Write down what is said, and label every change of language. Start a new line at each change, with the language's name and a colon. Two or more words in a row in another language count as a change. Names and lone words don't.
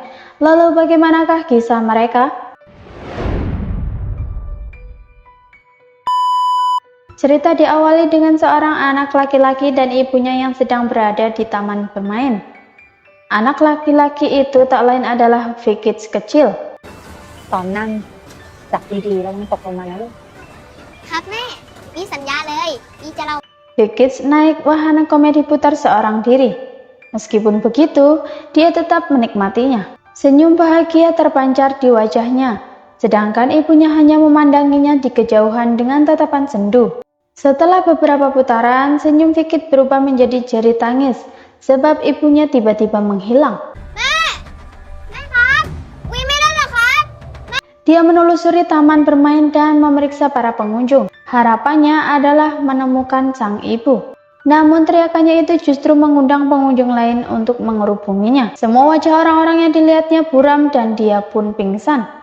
Indonesian: Lalu bagaimanakah kisah mereka? Cerita diawali dengan seorang anak laki-laki dan ibunya yang sedang berada di taman bermain. Anak laki-laki itu tak lain adalah Vikits kecil.
Thai: ตอนนั่งจับดีๆแล้วมันตกลงมาแล้วลูก ครับแม่พี่สัญญาเลยพี่จะเล่า
Indonesian: Vikits naik wahana komedi putar seorang diri. Meskipun begitu, dia tetap menikmatinya. Senyum bahagia terpancar di wajahnya, sedangkan ibunya hanya memandanginya di kejauhan dengan tatapan sendu. Setelah beberapa putaran, senyum Vikits berubah menjadi jerit tangis, sebab ibunya tiba-tiba menghilang.
Thai: แม่ครับวิไม่ได้เหรอครับ
Indonesian: Dia menelusuri taman bermain dan memeriksa para pengunjung. Harapannya adalah menemukan sang ibu. Namun teriakannya itu justru mengundang pengunjung lain untuk mengerubunginya. Semua wajah orang-orang yang dilihatnya buram dan dia pun pingsan.